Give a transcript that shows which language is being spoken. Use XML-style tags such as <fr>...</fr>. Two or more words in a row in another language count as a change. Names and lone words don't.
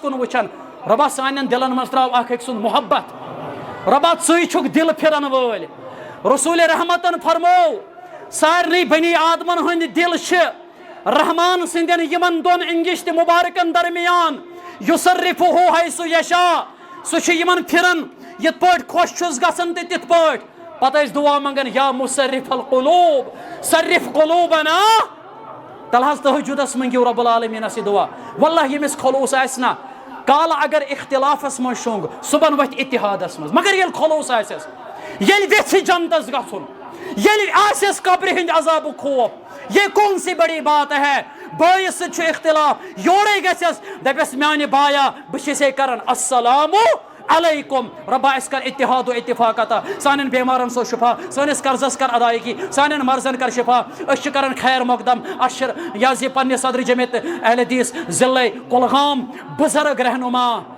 <ks>کُن وٕچھان رۄبا سانٮ۪ن دلن منٛز تراو اکھ أکۍ سُنٛد محبت رۄبا ژٕے چھُکھ دل پھرن وٲلۍ رسول رحمتن فرمو سارنٕے بنی آدمن ہٕنٛدۍ دل چھِ رحمان سٕنٛدٮ۪ن یِمن دۄن انگشتہِ مُبارکن درمیان</ks> <ar>یُصرفُہ حیث یشاء</ar> <ks>سُہ چھُ یِمن پھران یِتھ پٲٹھۍ خۄش چھُس گژھان تہِ تِتھ پٲٹھۍ پتہٕ ٲسۍ دعا منگان</ks> <ar>یا مُصرف القلوب صرف قلوبنا</ar> <ks>تل حظ تہجدس منٛگِو رب العالمیٖنس یہِ دعا واللہ ییٚمِس خلوٗص آسہِ نا کالہٕ اگر اختلافس منٛز شوٚنٛگ صُبحن وتھِ اتحادس منٛز مگر ییٚلہِ خلوٗص آسٮ۪س ییٚلہِ ویژھِ جنتس گژھُن ییٚلہِ آسٮ۪س قبرِ ہٕنٛدِ عذابُک خوف</ks> <ur>یہ کون سی بڑی بات ہے</ur> <ks>بٲیِس سۭتۍ چھُ اختلاف یورے گژھٮ۪س دپٮ۪س میانہِ بایا بہٕ چھسے کران</ks> <ar>السلام علیکم</ar> <ks>رۄبا اَسہِ کر اتحاد و اتفاق عطا سانٮ۪ن بیمارن سوز شفا سٲنِس قرضس کر ادائیگی سانٮ۪ن مرضن کر شفا أسۍ چھِ کران خیر مقدم اشر یہِ حظ یہِ پننہِ صدرِ جمیت اہل حدیث ضلعے کۄلگام بُزرگ رہنما</ks>